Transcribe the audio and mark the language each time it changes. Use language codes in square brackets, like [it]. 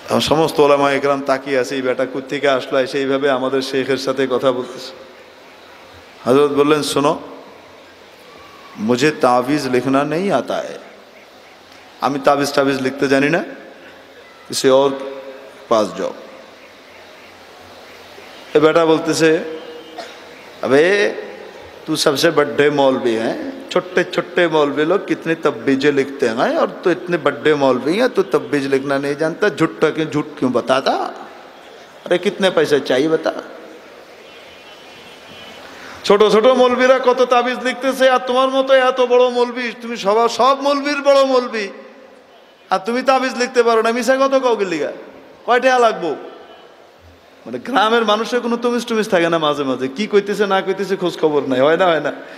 [bn] সমস্ত ওলামা ইকরাম তাকিয়ে আছে, এই বেটা কোত্থেকে আসলো, এসে এইভাবে আমাদের শেখের সাথে কথা বলতেছে। হযরত বললেন, শোনো, [hi] মুঝে তাবিজ লিখনা নেই আতা হ্যায়, [bn] আমি তাবিজ টাবিজ লিখতে জানি না, [hi] किसी और पास जाओ। ये बेटा बोलते से, अबे तू सबसे बड़े मौलवी हैं, छोटे छोटे मौलवी लोग कितनी तब्बीजें लिखते हैं, और तो इतने बड़े मौलवी हैं, तो तब्बीज लिखना नहीं जानता, झूठ क्यों बताता? अरे कितने पैसे चाहिए बता। [bn] ছোট ছোট মৌলবীরা কত তাবিজ লিখতেছে, আর তোমার মতো এত বড় মৌলবী, তুমি সব মৌলবীর বড় মৌলবী, আর তুমি তাবিজ লিখতে পারো না, মিশা কত কাউকে লিখা, কয় টাকা লাগবো? মানে গ্রামের মানুষের কোনো তমিজ টমিজ থাকে না, মাঝে মাঝে কি কইতেছে না কইতেছে খোঁজ খবর নাই, হয় না।